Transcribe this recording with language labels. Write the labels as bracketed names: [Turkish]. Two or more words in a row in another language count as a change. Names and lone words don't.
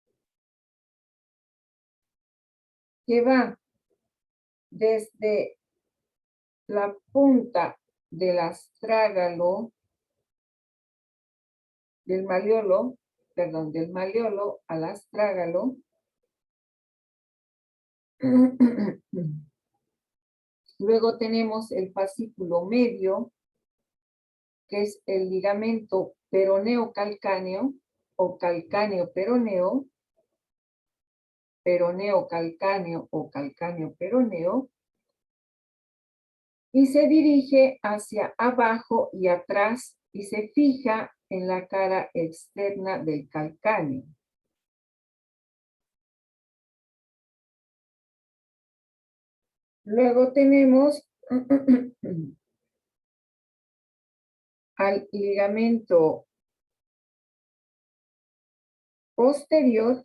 [Spanish] que va desde la punta del astrágalo, del maleolo al astrágalo. Luego tenemos el fascículo medio, que es el ligamento peroneo calcáneo o calcáneo peroneo, peroneo calcáneo o calcáneo peroneo, y se dirige hacia abajo y atrás y se fija en la cara externa del calcáneo. Luego tenemos al ligamento posterior,